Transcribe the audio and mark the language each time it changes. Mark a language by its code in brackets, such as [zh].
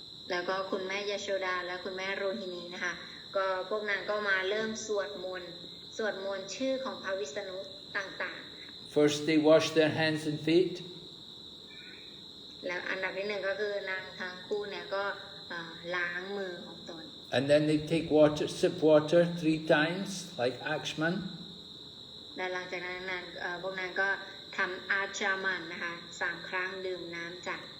[th] แล้วก็คุณแม่ยโชดาและคุณแม่โรฮินีนะคะก็พวกนางก็มาเริ่มสวดมนต์ชื่อของพระวิษณุต่างๆ [en] First they wash their hands and feet. [th] แล้วอันดับที่หนึ่งก็คือนางทั้งคู่เนี่ยก็ล้างมือของตน [en] And then they take water, sip water 3 times, like Akshman. [th] และหลังจากนั้นพวกนั้นก็ทำอาชามันนะคะ3 ครั้งดื่มน้ำจาก